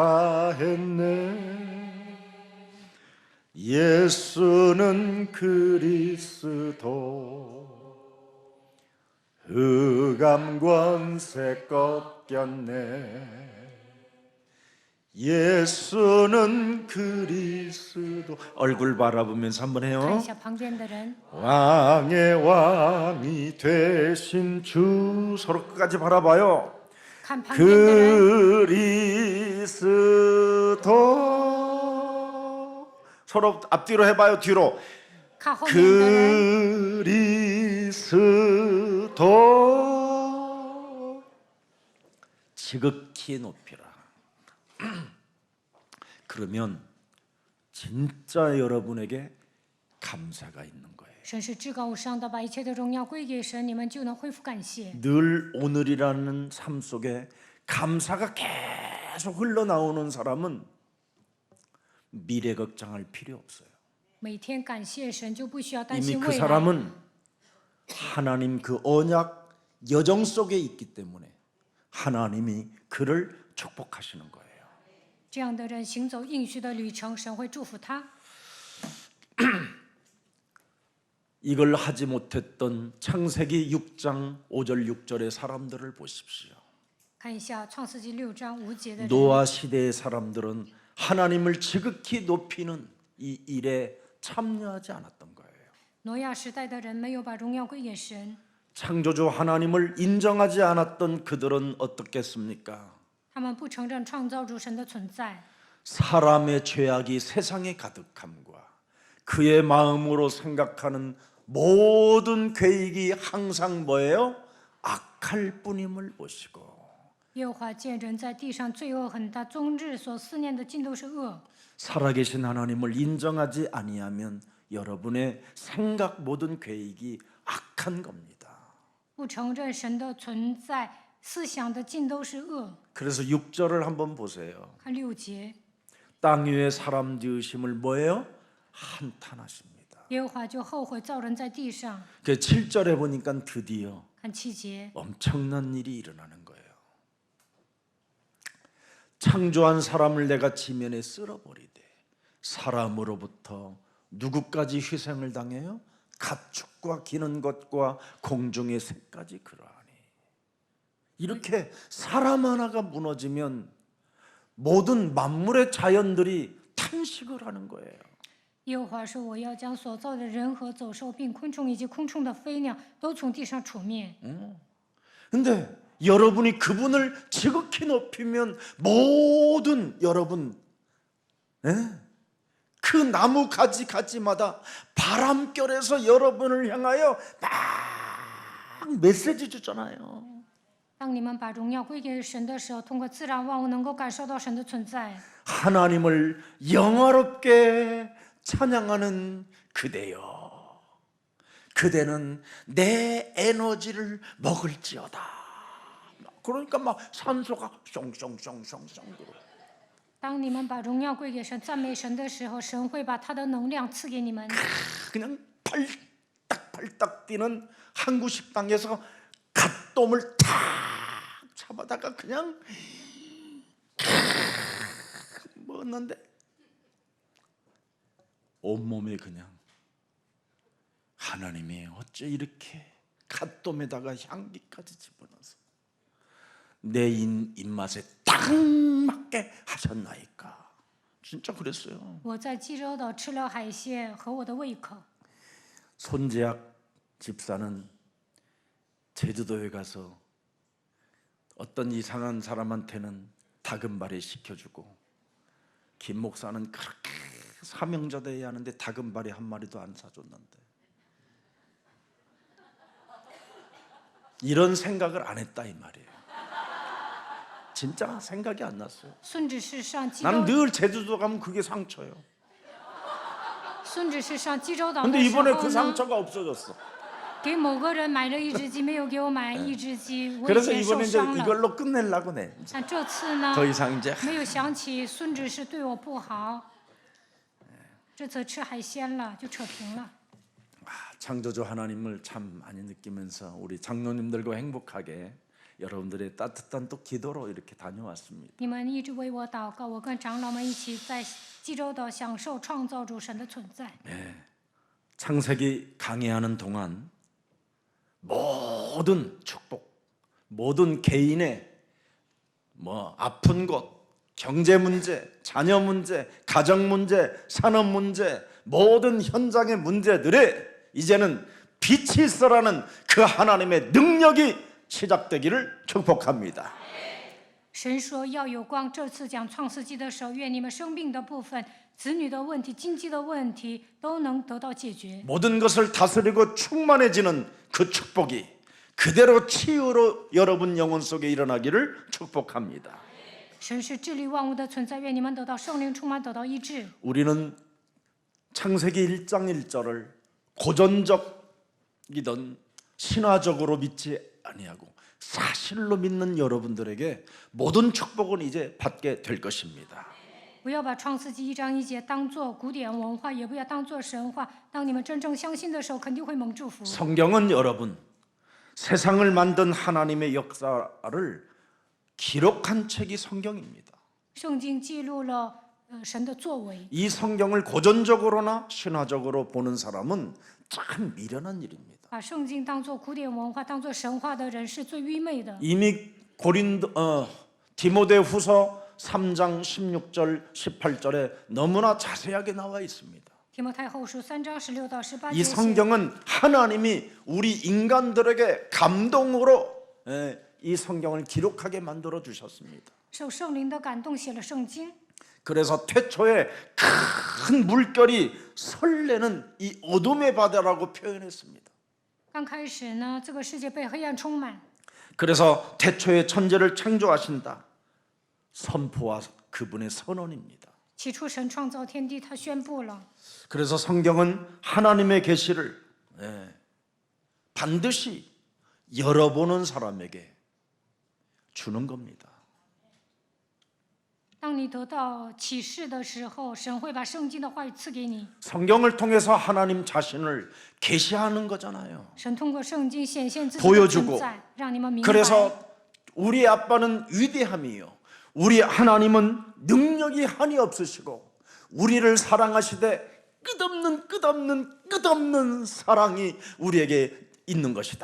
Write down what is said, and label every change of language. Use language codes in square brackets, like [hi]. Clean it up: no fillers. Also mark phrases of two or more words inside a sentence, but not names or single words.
[ko] 사했네 예수는 그리스도 흑암 권세 꺾였네 예수는 그리스도 얼굴 바라보면서 한번 [zh] 看一 [ko] 해요 [zh] 下旁边的人， [ko] 왕의 왕이 되신 주 서로 끝까지 바라봐요 [zh] 看旁边的人， [ko] 그리스도 서로 앞뒤로 해봐요 뒤로 [zh] 看后面的人， [ko] 그리스도 지극히 높이라 그러면 진짜 여러분에게 감사가 있는 거예요 [zh] 神是至高无上的，把一切的荣耀归给神，你们就能恢复感谢。 [ko] 늘 오늘이라는 삶 속에 감사가 계속 흘러나오는 사람은 미래 걱정할 필요 없어요. [zh] 每天感谢神，就不需要担 [ko] 이미 [zh] 心 [ko] 그 [zh] 未来。 [ko] 사람은 하나님 그 언약 여정 속에 있기 때문에 하나님이 그를 축복하시는 거예요. [zh] 这样的人行走应许的旅程，神会祝福他。 [ko] 이걸 하지 못했던 창세기 6장 5절 6절의 사람들을 보십시오. [zh] 看一下创世纪6章5节的人， [ko] 노아 시대의 사람들은 하나님을 지극히 높이는 이 일에 참여하지 않았던 거예요. [zh] 挪亚时代的人没有把荣耀归给神， [ko] 창조주 하나님을 인정하지 않았던 그들은 어떻겠습니까? [zh] 他们不承认创造主神的存在。 [ko] 사람의 죄악이 세상에 가득함과 그의 마음으로 생각하는 모든 계획이 항상 뭐예요? 악할 뿐임을 보시고 [zh] 耶和华见人在地上罪恶很大，终日所思念的尽都是恶。 [ko] 살아계신 하나님을 인정하지 아니하면 여러분의 생각 모든 계획이 악한 겁니다. [zh] 不承认神的存在，思想的尽都是恶。 [ko] 그래서 6절을 한번 보세요. [zh] 看6节， [ko] 땅 위에 사람 지으심을 뭐예요? 한탄하십니다. [zh] 耶和华就后悔造人在地上。 [ko] 그 7절에 보니까 드디어 [zh] 看7节， [ko] 엄청난 일이 일어나는 거예요. 창조한 사람을 내가 지면에 쓸어버리되 사람으로부터 누구까지 희생을 당해요? 가축과 기는 것과 공중의 새까지 그러하니. 이렇게 사람 하나가 무너지면 모든 만물의 자연들이 탄식을 하는 거예요. [zh] 耶和华说：“我要将所造的人和走兽，并昆虫以及空中的飞鸟，都从地上除灭。 [ko] 근데 여러분이 그분을 지극히 높이면 모든 여러분 그 나무 가지마다 바람결에서 여러분을 향하여 막 메시지 주잖아요. [zh] 当你们把荣耀归给神的时候，通过自然万物能够感受到神的存在。 [ko] 하나님을 영화롭게 찬양하는 그대여, 그대는 내 에너지를 먹을지어다. 그러니까 막 산소가 숑숑숑숑숑 들어. [zh] 当你们把荣耀归给神、赞美神的时候，神会把他的能量赐给你们。 [ko] 그냥 팔딱팔딱 뛰는 항구 식당에서 갓돔을 탁 잡아다가 그냥 먹었는데 온몸에 그냥 하나님이 어째 이렇게 갓돔에다가 향기까지 집어넣어서 내 입맛에 딱 맞게 하셨나이까. 진짜 그랬어요. [zh] 我在济州岛吃了海鲜，合我的胃口。 [ko] 손재학 집사는 제주도에 가서 어떤 이상한 사람한테는 다금바리 시켜주고 김 목사는 그렇게 사명자대야 하는데 다금바리 한 마리도 안 사줬는데 이런 생각을 안 했다 이 말이에요. 진짜 생각이 안 났어요. [zh] 孙子是上济 [ko] 난 [zh] 州， [ko] 늘 제주도 가면 그게 상처예요. [zh] 孙子是上济州岛 [ko] 근데 [zh] 的时 [ko] 이번에 [zh] 候 [ko] 그 [zh] 呢， [ko] 상처가 없어졌어. [zh] 给某个人买了一只鸡，没有给我买一只鸡，我以 [ko] 그래서 [zh] 前受 [ko] 이번에 이제 [zh] 伤了。 [ko] 이걸로 끝내려고 내. [zh] 但这次呢， [ko] 더 이상 이제 [zh] 没有想起孙子是对我不好，这次吃海鲜了就扯平了。 [ko] 창조주 하나님을 참 많이 느끼면서 우리 장로님들과 행복하게 여러분들의 따뜻한 또 기도로 이렇게 다녀왔습니다. [zh] 你们一直为我祷告，我跟长老们一起在济州岛享受创造主神的存在。 [ko] 창세기 강의하는 동안 모든 축복, 모든 개인의 뭐 아픈 것, 경제 문제, 자녀 문제, 가정 문제, 산업 문제, 모든 현장의 문제들에 이제는 빛이 있어라는 그 하나님의 능력이 시작되기를 축복합니다. [zh] 神说要有光，这次讲创世纪的时候，愿你们生病的部分、子女的问题、经济的问题都能得到解决。 [ko] 모든 것을 다스리고 충만해지는 그 축복이 그대로 치유로 여러분 영혼 속에 일어나기를 축복합니다. [zh] 神是治理万物的存在，愿你们得到圣灵充满，得到医治。 [ko] 우리는 창세기 1장 1절을 고전적이든 신화적으로 믿지 아니하고 사실로 믿는 여러분들에게 모든 축복은 이제 받게 될 것입니다. [zh] 不要把创世纪1章1节当作古典文化，也不要当作神话。当你们真正相信的时候，肯定会蒙祝福。 [ko] 성경은 여러분 세상을 만든 하나님의 역사를 기록한 책이 성경입니다. [zh] 圣经记录了神的作为。 [ko] 이 성경을 고전적으로나 신화적으로 보는 사람은 참 미련한 일입니다. [zh] 把圣经当作古典文化、当作神话的人是最愚昧的。 [ko] 이미 디모데후서 3장 16절 18절에 너무나 자세하게 나와 있습니다. [zh] 提摩太后书3章16到18 [ko] 이 [zh] 节写， [ko] 성경은 하나님이 우리 인간들에게 감동으로 이 성경을 기록하게 만들어 주셨습니다. [zh] 受圣灵的感动写了圣经。 [ko] 그래서 태초에 큰 물결이 설레는 이 어둠의 바다라고 표현했습니다. [zh] 刚开始呢，这个世界被黑暗充满， [ko] 그래서 태초에 천지를 창조하신다. 선포와 그분의 선언입니다. [zh] 起初神创造天地，他宣布了。 [ko] 그래서 성경은 하나님의 계시를 반드시 열어보는 사람에게 주는 겁니다. [zh] 当你得到启示的时候，神会把圣经的话语赐给你。 [ko] 성경을 통해서 하나님 자신을 계시하는 거잖아요. [zh] 神通过圣经显现自己的 [ko] 보여주고 [zh] 存在，让你们明白。 [ko] 그래서 우리 아빠는 위대함이요 우리 하나님은 능력이 한이 없으시고 우리를 사랑하시되 끝없는 사랑이 우리에게 있는 것이다.